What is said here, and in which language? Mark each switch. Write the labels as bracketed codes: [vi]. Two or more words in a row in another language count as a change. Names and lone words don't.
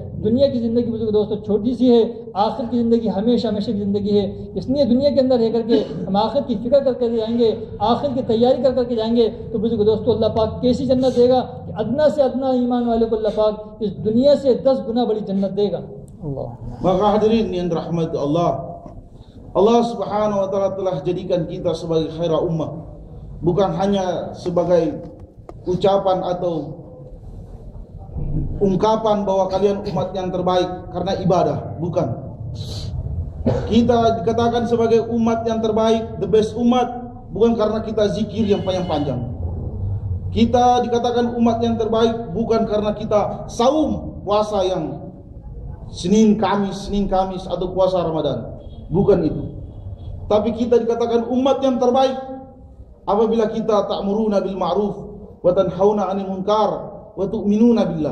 [hi] दुनिया की ज़िंदगी बुजुर्ग दोस्तों छोटी सी है, आखिर की ज़िंदगी हमेशा की ज़िंदगी है। इसलिए दुनिया के अंदर रह करके हम आखिर की फिक्र करके जाएंगे, आखिर की तैयारी कर करके जाएंगे तो बुजुर्ग दोस्तों अल्लाह पाक कैसी जन्नत देगा कि अदना से अदना ईमान वाले को अल्लाह पाक इस दुनिया से 10 गुना बड़ी जन्नत देगा। [id] Maka hadirin yang dirahmati Allah, [ar] الله سبحانه وتعالى [id] telah jadikan kita sebagai [ar] خير أمة, [id] bukan hanya sebagai ucapan atau ungkapan bahwa kalian umat yang terbaik karena ibadah, bukan. Kita dikatakan sebagai umat yang terbaik, [en] the best [id] umat, bukan karena kita zikir yang panjang-panjang. Kita dikatakan umat yang terbaik bukan karena kita saum puasa yang Senin Kamis atau puasa Ramadan, bukan itu. Tapi kita dikatakan umat yang terbaik apabila kita [ar] تأمرون بالمعروف وتنهون عن المنكر وتؤمنون بالله.